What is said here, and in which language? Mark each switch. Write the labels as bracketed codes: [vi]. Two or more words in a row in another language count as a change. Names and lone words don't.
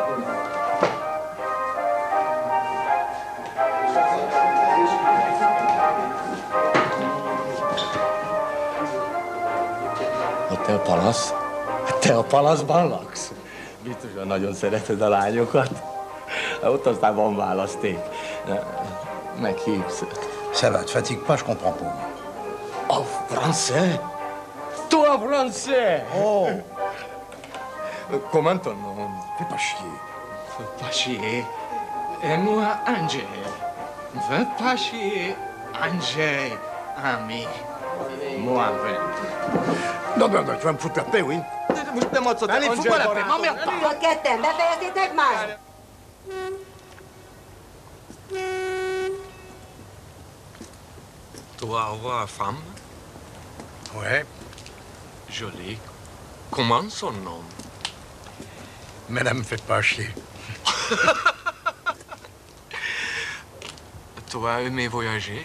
[hu] Te a palasz? Te a palaszban laksz? Biztosan nagyon szereted a lányokat. Ott aztán van választék. Meghívsz. [fr] Ça va, te fatigue pas, je comprends pas. Oh, français? Toi, français? Oh! Comment ton nom? Fais pas chier. Fais pas chier. Et moi, Angel. Fais pas chier, Angel, ami. Moi, Non, tu vas me foutre la paix, oui. Allez, fous-moi la paix, m'emmerde pas. [hu] A ketten, befejeztétek már? [fr] Tu vas avoir femme? Ouais. Jolie. Comment son nom? Madame, faites pas chier. Tu as aimé voyager?